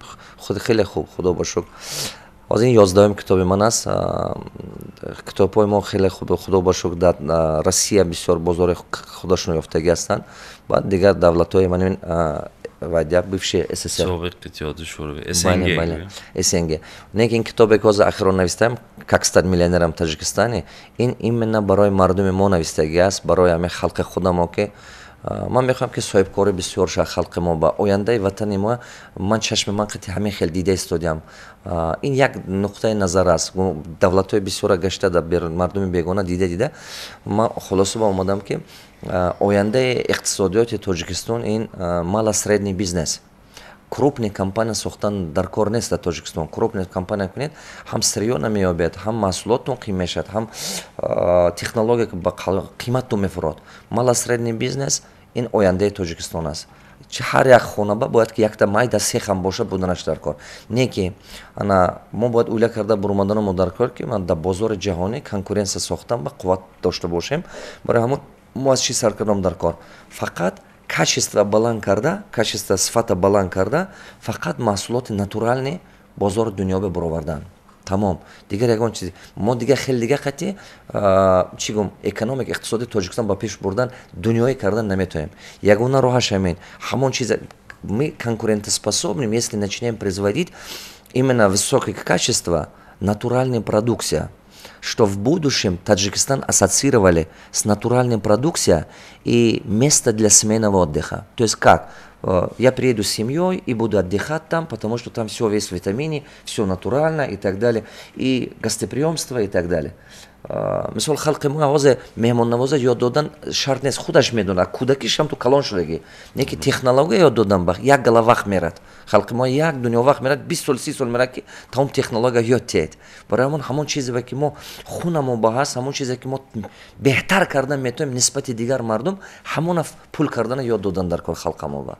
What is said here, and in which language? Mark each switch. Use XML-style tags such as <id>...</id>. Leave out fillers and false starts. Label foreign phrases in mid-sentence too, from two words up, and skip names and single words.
<tg>Худ хеле хуб, худо ба шукр. Ҳозир ин 11-м китоби ман аст. Китобҳои мо хеле хуб, худо ба шукр дар Россия бисёр бозори худашон ёфтагӣ ҳастанд. Баъд дигар давлатҳои манин вайда бивши СССР. Собиқ Иттиҳоди Шӯравӣ, СНГ. Некин китобе ки ҳозир ахирон навистаам,</tg> <ru>как стать миллионером</ru> <tg>Таҷикистане, ин именно барои мардуми мо навистагӣ аст, барои ҳамаи халқи худамо ки ман мехоҳам ки соҳибкори бисёр шад халқи мо ба ояндаи ватани мо. Ман чашми ман қити ҳамин хел дида истодиам. Ин як нуқтаи назар аст. Давлатҳои бисёра гашта дар мардуми бегона дида ман хулоса ба омадам ки ояндаи иқтисодиёти Тоҷикистон ин</tg> <ru>мало-средний бизнес. Крупные компании</ru> <tg>сохтан дар кор нест дар Тоҷикистон.</tg> <ru>Крупные компании</ru> <tg>кунед, ҳам сирё намеёбед, ҳам маҳсулоттон қим мешад, ҳам технология ба қиматтон мефурод.</tg> <ru>Мало-средний бизнес</ru> <tg>ин ояндаи Тоҷикистон аст. Ҳар як хонаба бояд ки якта майда сехам боша буданаш дар кор. Не ки мо бояд уйла карда буромаданомо дар кор ки ман дар бозори ҷаҳонӣ конкуренсия сохтам ба қувват дошта бошем. Барои ҳамон мо аз чӣ сар кардам дар кор? Фақат качество баланд карда, качество сифата баланд карда, фақат маҳсулоти натурални бозори дунёбе баровардан. Тамом. Дигар ягон чиз. Мо дигар хеле дигар қати чӣ гум экономик иқтисоди Тоҷикистон ба пеш бурдан дунёӣ кардан наметавонем. Ягона роҳаш ҳамин. Ҳамон чиз</tg> <ru>мы конкурентоспособны, если начинаем производить именно высокое качество, натуральная продукция. Что в будущем Таджикистан ассоциировали с натуральной продукцией и место для семейного отдыха. То есть как? Я приеду с семьей и буду отдыхать там, потому что там все весь в витамине, все натурально и так далее, и гостеприемство и так далее.</ru> <tg>Мисол халқи мо ҳозир меҳмоннавоза ёд додан шарт нест, худаш медонад, кӯдакиш ҳам ту калон шудагӣ. Не ки технология ёд додан ба як гала вақт мерад. Халқи мо як дунё вақт мерад, 20 сол 30 сол мерад ки тамом технология ёд тиед. Барои ҳамон чизе ки мо хунамо ба ҳаст, ҳамон чизе ки мо беҳтар кардан метавонем нисбати дигар мардум, ҳамона пул кардана ёд додан дар кор халқамо ба.</tg>